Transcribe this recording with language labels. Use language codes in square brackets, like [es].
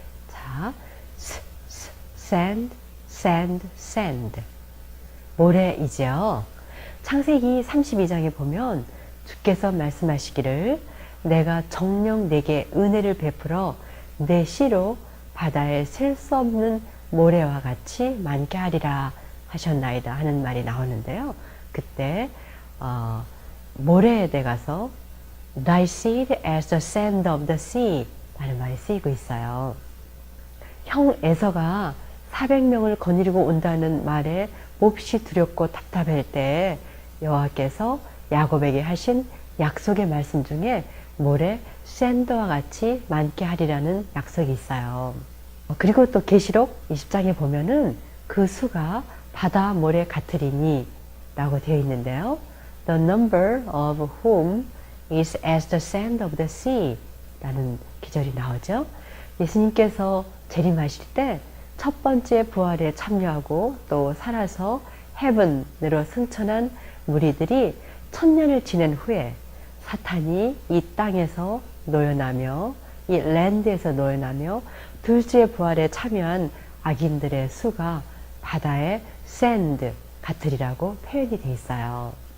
[en] 자, sand, sand, sand. 모래이죠. [ko] 창세기 32장에 보면 주께서 말씀하시기를 내가 정녕 내게 은혜를 베풀어 내 씨로 바다에 셀 수 없는 모래와 같이 많게 하리라 하셨나이다 하는 말이 나오는데요. 그때 모래에 대가서 [en] Thy seed as the sand of the sea [ko] 라는 말이 쓰이고 있어요. 형 에서가 400명을 거느리고 온다는 말에 몹시 두렵고 답답할 때 여호와께서 야곱에게 하신 약속의 말씀 중에 모래 샌드와 같이 많게 하리라는 약속이 있어요. 그리고 또 계시록 20장에 보면은 그 수가 바다 모래 같으리니 라고 되어 있는데요. [en] The number of whom is as the sand of the sea [ko] 라는 기절이 나오죠. 예수님께서 재림하실 때 첫 번째 부활에 참여하고 또 살아서 헤븐으로 승천한 무리들이 1000년을 지낸 후에 사탄이 이 땅에서 노여나며 이 랜드에서 노여나며 둘째 부활에 참여한 악인들의 수가 바다의 샌드 같으리라고 표현이 되어 있어요.